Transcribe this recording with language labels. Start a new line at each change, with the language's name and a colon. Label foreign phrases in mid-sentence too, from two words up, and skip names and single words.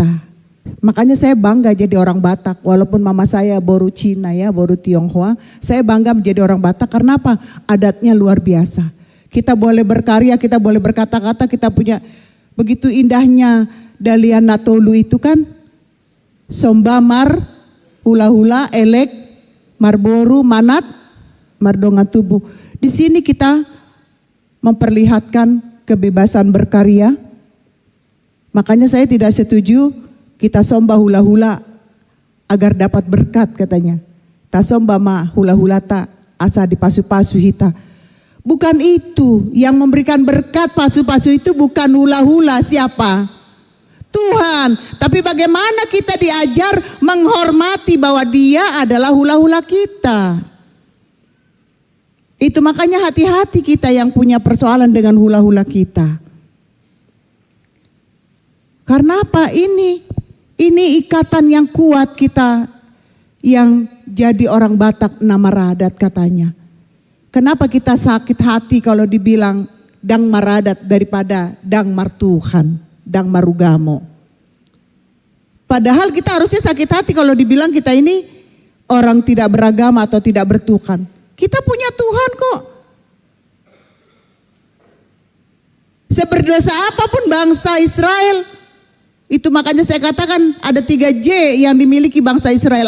Indonesian: Makanya saya bangga jadi orang Batak. Walaupun mama saya boru Cina ya, boru Tionghoa. Saya bangga menjadi orang Batak. Karena apa? Adatnya luar biasa. Kita boleh berkarya, kita boleh berkata-kata, kita punya begitu indahnya Dalian Natolu itu kan.
Batak Toba: Sombamar, hula-hula, elek, marboru, manat, mardonga tubuh.
Indonesian: Di sini kita memperlihatkan kebebasan berkarya. Makanya saya tidak setuju kita sombah hula-hula agar dapat berkat katanya.
Batak Toba: Ta sombah ma hula-hula ta asa dipasu-pasu hita.
Indonesian: Bukan itu yang memberikan berkat, pasu-pasu itu bukan hula-hula, siapa? Tuhan. Tapi bagaimana kita diajar menghormati bahwa dia adalah hula-hula kita. Itu makanya hati-hati kita yang punya persoalan dengan hula-hula kita. Karena apa? Ini ikatan yang kuat kita yang jadi orang Batak nama Radat katanya. Kenapa kita sakit hati kalau dibilang
Batak Toba: dang maradat
Indonesian: daripada
Batak Toba: dang martuhan, dang marugamo.
Indonesian: Padahal kita harusnya sakit hati kalau dibilang kita ini orang tidak beragama atau tidak bertuhan. Kita punya Tuhan kok. Seberdosa apapun bangsa Israel, itu makanya saya katakan ada 3J yang dimiliki bangsa Israel.